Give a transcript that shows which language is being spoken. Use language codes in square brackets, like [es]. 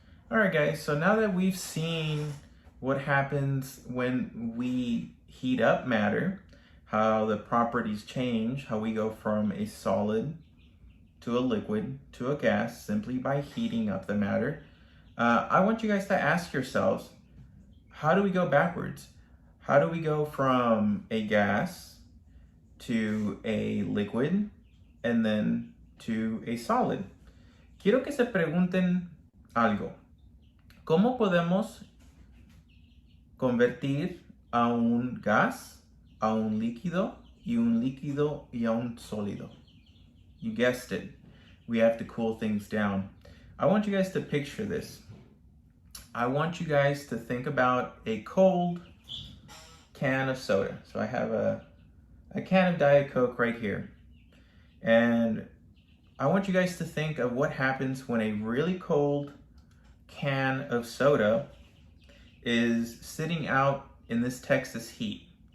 [en] All right, guys, so now that we've seen what happens when we heat up matter, how the properties change, how we go from a solid to a liquid to a gas simply by heating up the matter, I want you guys to ask yourselves, how do we go backwards? How do we go from a gas to a liquid and then to a solid? [es] Quiero que se pregunten algo. ¿Cómo podemos convertir a un gas, a un líquido y a un sólido? [en] You guessed it. We have to cool things down. I want you guys to picture this. I want you guys to think about a cold can of soda. So I have a can of Diet Coke right here. And I want you guys to think of what happens when a really cold can of soda is sitting out in this Texas heat.